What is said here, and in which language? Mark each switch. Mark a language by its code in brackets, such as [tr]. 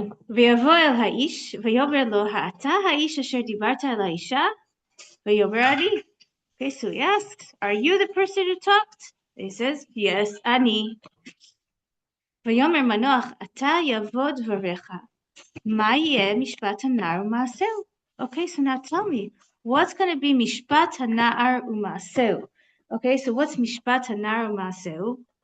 [he] ויבוא אל האיש ויאמר לו, האתה האיש אשר דיברת אל האישה? ויאמר אני. [en] Okay, so he asks, are you the person who talked? He says, yes, אני. [he] ויאמר מנוח, אתה יבוא דבריך. מה יהיה משפט הנער ומעשהו? [en] Okay, so now tell me, what's going to be [he] משפט הנער ומעשהו? [en] Okay, so what's [he] משפט הנער ומעשהו?